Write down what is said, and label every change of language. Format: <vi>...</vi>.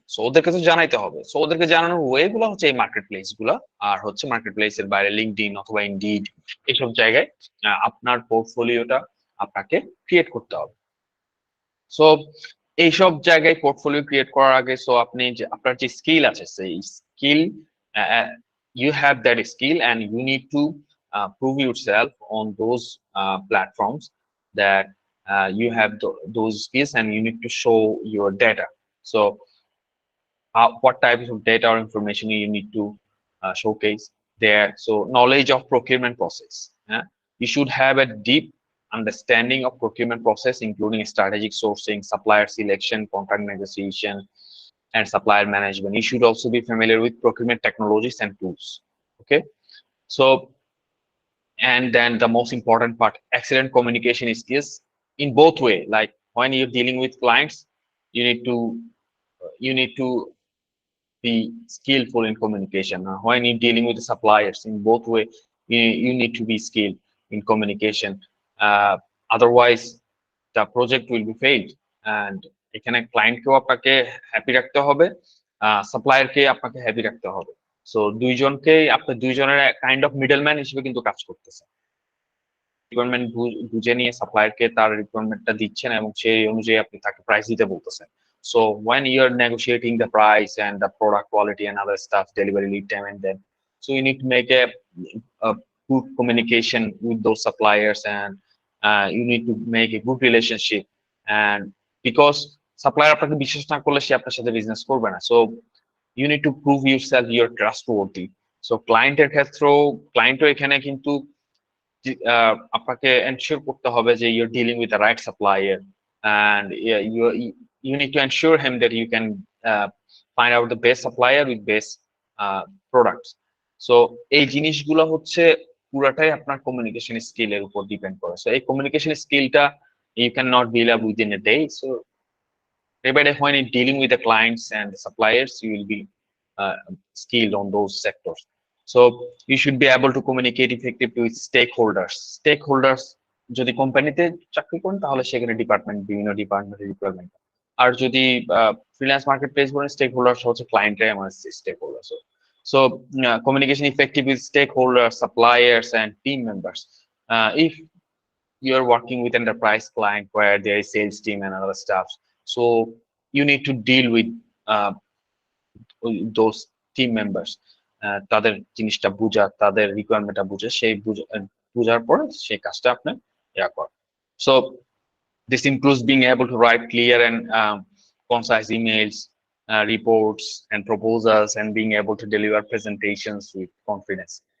<bn>So ওদেরকে তো জানাইতে হবে। সো ওদেরকে জানানোর ওয়ে গুলো হচ্ছে এই মার্কেট প্লেস গুলা, আর হচ্ছে মার্কেট প্লেসের বাইরে লিঙ্কডইন অথবা ইনডিড এইসব জায়গায় আপনার পোর্টফোলিওটা আপনাকে ক্রিয়েট করতে হবে। সো এইসব জায়গায় পোর্টফোলিও ক্রিয়েট করার আগে সো আপনি যে আপনার যে স্কিল আছে সেই skill,</bn> <en>you have that skill and you need to prove yourself on those platforms that you have those skills, and you need to show your data. So what types of data or information you need to showcase there. So knowledge of procurement process. You should have a deep understanding of procurement process, including strategic sourcing, supplier selection, contract negotiation, and supplier management. You should also be familiar with procurement technologies and tools. Okay, so and then the most important part, excellent communication skills in both way. Like when you're dealing with clients, you need to be skillful in communication. When you're dealing with the suppliers, in both way, you need to be skilled in communication. Otherwise, the project will be failed.</en> <bn>And এখানে ক্লায়েন্টকেও আপনাকে happy রাখতে হবে, সাপ্লায়ারকে আপনাকে happy রাখতে হবে। So দুইজনকেই আপনি দুইজনের kind of middleman হিসেবে কিন্তু কাজ করতেছেন। রিকোয়ারমেন্ট বুঝে নিয়ে সাপ্লায়ারকে তার রিকোয়ারমেন্টটা দিচ্ছেন এবং সেই অনুযায়ী আপনি তাকে প্রাইস দিতে বলতেছেন।</bn> <en>So when you're negotiating the price and the product quality and other stuff, delivery lead time, and then so you need to make a good communication with those suppliers, and you need to make a good relationship.</en> <bn>And because supplier আপনাকে বিশ্বাস না করলে সে আপনার সাথে business করবে না।</bn> <en>So you need to prove yourself you're trustworthy. So</en> <bn>ক্লায়েন্টের ক্ষেত্রেও ক্লায়েন্টও এখানে কিন্তু আপনাকে এনশিওর করতে হবে যে</bn> <en>you're dealing with the right supplier, and you need to ensure him that you can find out the best supplier with best products.</en> <bn>So এই জিনিসগুলো হচ্ছে পুরাটাই আপনার কমিউনিকেশন স্কিলের উপর ডিপেন্ড করে। সো এই কমিউনিকেশন স্কিলটা</bn> <en>you cannot build up within a day. So day by day, when you're dealing with the clients and the suppliers, you will be skilled on those sectors. So you should be able to communicate effectively with stakeholders</en> <bn>যদি কোম্পানিতে চাকরি করেন তাহলে সেখানে বিভিন্ন ডিপার্টমেন্টের requirement, আর যদি freelance market place বলেন স্টেক হোল্ডার্স হচ্ছে ক্লায়েন্টরাই আমার stake holders.</bn> <en>So communication effective with stakeholders, suppliers, and team members. If you're working with enterprise client where there is sales team and other stuff, so you need to deal with those team members.</en> <bn>তাদের জিনিসটা বুঝা, তাদের রিকোয়ারমেন্টটা বুঝে, সেই বুঝার পরে সেই কাজটা আপনি করেন।</bn> <en>So this includes being able to write clear and concise emails, reports and proposals, and being able to deliver presentations with confidence.</en>